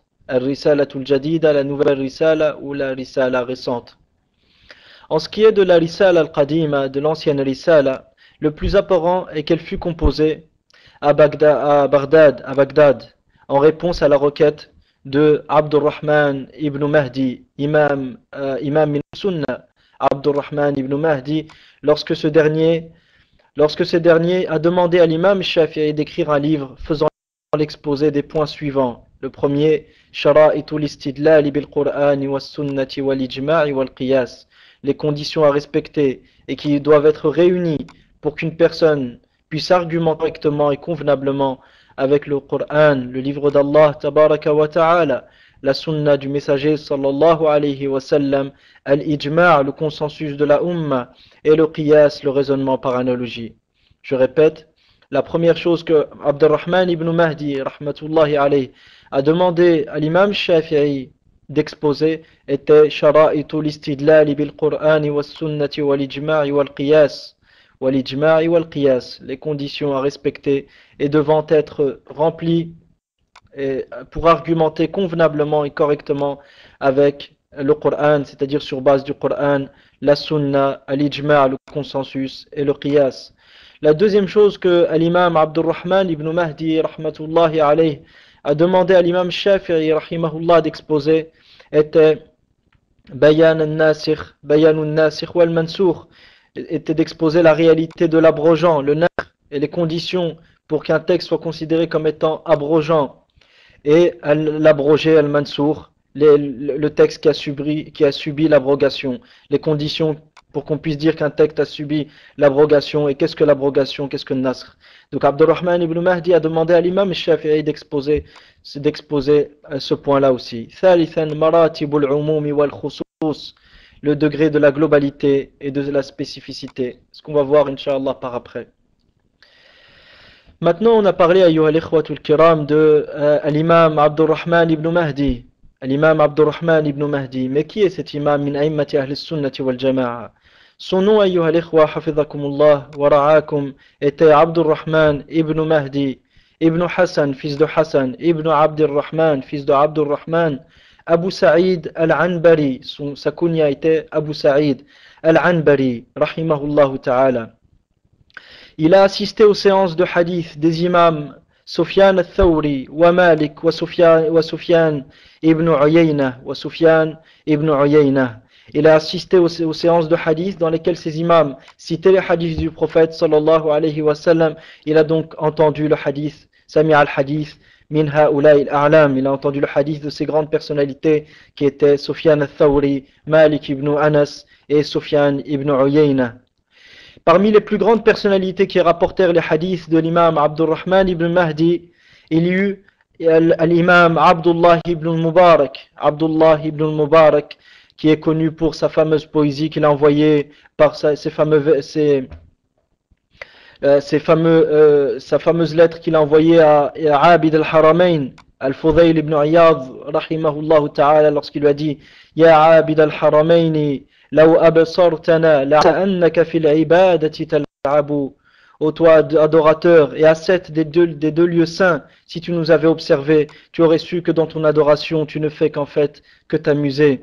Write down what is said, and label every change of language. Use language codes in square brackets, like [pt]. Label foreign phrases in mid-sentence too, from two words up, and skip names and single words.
[ar] الرسالة الجديدة, [fr] la nouvelle Risala ou la Risala récente. En ce qui est de la Risala Al-Qadima, de l'ancienne Risala, le plus apparent est qu'elle fut composée à Bagdad, en réponse à la requête de Abdurrahman ibn Mahdi, [ar] إمام من السنة, [fr] Abdurrahman ibn Mahdi, lorsque ce dernier a demandé à l'imam Shafi'i d'écrire un livre faisant l'exposé des points suivants. Le premier, [ar] شرائط الاستدلال بالقرآن والسنة والإجماع والقياس, [fr] les conditions à respecter et qui doivent être réunies pour qu'une personne puisse argumenter correctement et convenablement avec le Coran, le livre d'Allah, [ar] تبارك وتعالى, [fr] la sunna du messager [ar] صلى الله عليه وسلم, [fr] al-ijma', le consensus de la umma, et le qiyas, le raisonnement par analogie. Je répète, la première chose que Abdurrahman ibn Mahdi, [ar] رحمة الله عليه, [fr] a demandé à l'imam Shafi'i d'exposer était [ar] شرائط الاستدلال بالقرآن والسنة والإجماع والقياس. [fr] Les conditions à respecter et devant être remplies pour argumenter convenablement et correctement avec le Coran, c'est-à-dire sur base du Coran, la sunna, l'ijma', le consensus et le qiyas. La deuxième chose que l'imam Abdurrahman ibn Mahdi [ar] رحمة الله عليه [fr] a demandé à l'imam Shafi'i rahimahullah d'exposer [ar] était بيان الناسخ والمنسوخ, [fr] était d'exposer la réalité de l'abrogeant, le nasr, et les conditions pour qu'un texte soit considéré comme étant abrogeant, et l'abrogé al-mansour, le texte qui a subi l'abrogation, les conditions pour qu'on puisse dire qu'un texte a subi l'abrogation, et qu'est-ce que l'abrogation, qu'est-ce que le nasr. Donc Abdurrahman ibn Mahdi a demandé à l'imam Shafi'i d'exposer ce point-là aussi. [ar] ثالثا مراتب العموم والخصوص, [fr] le degré de la globalité et de la spécificité, ce qu'on va voir Inch'Allah par après. Maintenant on a parlé [ar] أيها الإخوة الكرام [fr] de l'imam Abdurrahman ibn Mahdi. L'imam Abdurrahman ibn Mahdi, mais qui est cet imam [ar] من أئمة أهل السنة والجماعة? [fr] Son nom [ar] أيها الإخوة حفظكم الله ورعاكم [fr] était Abdurrahman ibn Mahdi ibn Hassan, fils de Hassan, ibn Abdurrahman, fils de Abdurrahman, Abu Sa'id al-Anbari, sa kunya était Abu Sa'id al-Anbari, [ar] رحمه الله تعالى. [fr] Il a assisté aux séances de hadith des imams Sufyan al-Thawri, wa Malik, wa Sufyan ibn Uyayna, wa Sufyan ibn Uyayna. Il a assisté aux séances de hadith dans lesquelles ces imams citaient les hadiths du prophète [ar] صلى الله عليه وسلم. [fr] Il a donc entendu le hadith, [ar] سمع الحديث من هؤلاء الأعلام. [fr] Il a entendu le hadith de ces grandes personnalités qui étaient Sufyan al-Thawri, Malik ibn Anas et Sufyan ibn Uyayna. Parmi les plus grandes personnalités qui rapportèrent les hadiths de l'imam Abdurrahman ibn Mahdi, il y eut l'imam Abdullah ibn Mubarak. Abdullah ibn Mubarak, qui est connu pour sa fameuse poésie qu'il a envoyée par sa fameuse lettre qu'il a envoyée à Abid al-Haramain, al-Fudayl ibn Iyad, [ar] رحمه الله تعالى, [fr] lorsqu'il lui a dit [ar] يا عابد الحرمين لو أبصرتنا لأنك في العبادة تلعب. [fr] Ô toi adorateur et ascète des deux lieux saints, si tu nous avais observés, tu aurais su que dans ton adoration tu ne fais qu'en fait que t'amuser.